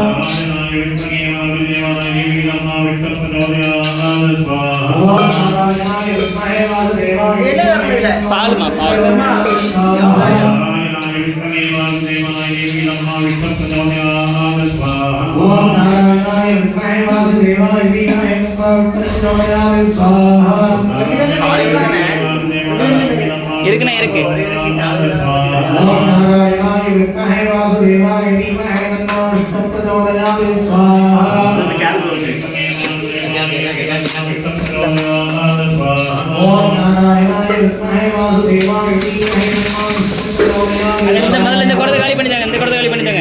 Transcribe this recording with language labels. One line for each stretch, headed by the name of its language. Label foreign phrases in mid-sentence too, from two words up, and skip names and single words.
Sanskrit: ओम नारायणाय विद्महे वासुदेवाय पालमा ओम नारायणाय विद्महे वासुदेवाय धीमहि तन्नो प्रचोदयात् स्वाहा।
Tamil: இருக்குனே இருக்கு
Sanskrit: ओम नारायणाय विद्महे वासुदेवाय धीमहि तन्नो विष्णुः प्रचोदयात् स्वाहा। ओम नारायणाय विद्महे वासुदेवाय धीमहि तन्नो विष्णुः प्रचोदयात्
Tamil: அந்த முதல்ல இந்த குடத்தை காலி பண்ணிட்டாங்க இந்த குடத்தை காலி பண்ணிட்டாங்க